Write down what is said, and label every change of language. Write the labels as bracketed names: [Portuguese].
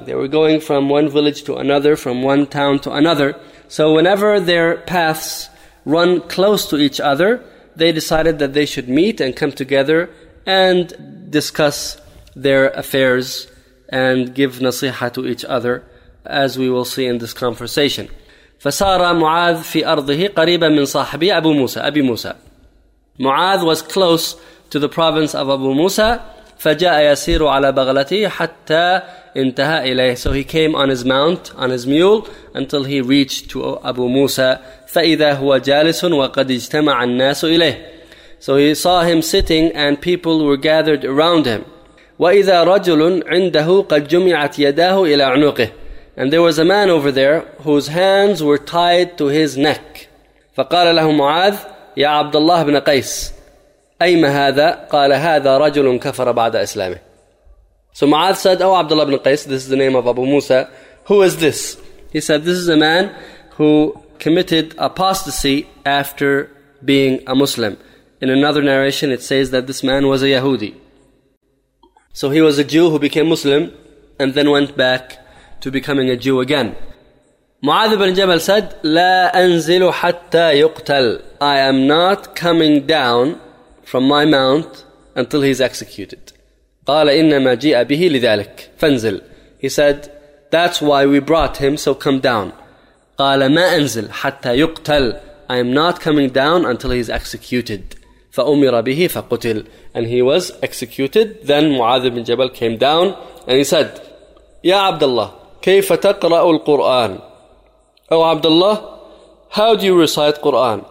[English] They were going from one village to another, from one town to another. So whenever their paths run close to each other, they decided that they should meet and come together and discuss their affairs and give nasiha to each other, as we will see in this conversation. [Arabic] فَسَارَ مُعَاذْ فِي أَرْضِهِ قَرِيبًا مِّنْ صَاحِبِهِ أَبُو مُوسَى. أَبِي مُوسَى. [English] Mu'adh was close to the province of Abu Musa. [Arabic] فَجَاءَ يَسِيرُ عَلَى بَغْلَتِهِ حَتَّى انْتَهَى إِلَيْهِ. [English] So he came on his mount, on his mule, until he reached to Abu Musa. [Arabic] فَإِذَا هُوَ جَالِسٌ وَقَدْ اجْتَمَعَ النَّاسُ إِلَيْهِ. [English] So he saw him sitting and people were gathered around him. [Arabic] وَإِذَا رَجُلٌ عِنْدَهُ قَدْ جُمِعَتْ يَدَاهُ إِلَىٰ عُنُقِهِ. [English] And there was a man over there whose hands were tied to his neck. [Arabic] فَقَالَ لَهُ مُعَاذ, يا عبد الله بن قيس أيما هذا؟ قال هذا رجل كفر بعد إسلامه. [English] So Mu'adh said, oh Abdullah ibn Qais, this is the name of Abu Musa, who is this? He said, this is a man who committed apostasy after being a Muslim. In another narration it says that this man was a Yahudi. So he was a Jew who became Muslim and then went back to becoming a Jew again. Mu'adh ibn Jabal said, [Arabic] لا أنزل حتى يقتل. [English] I am not coming down from my mount until he is executed. [Arabic] قال إنما جيء به لذلك فانزل. [English] He said, that's why we brought him, so come down. [Arabic] قال ما أنزل حتى يقتل. [English] I am not coming down until he is executed. [Arabic] فأمر به فقتل. [English] And he was executed. Then Mu'adh ibn Jabal came down and he said, [Arabic] يا عبد الله كيف تقرأ القرآن؟ [English] أو عبد الله, how do you recite Quran?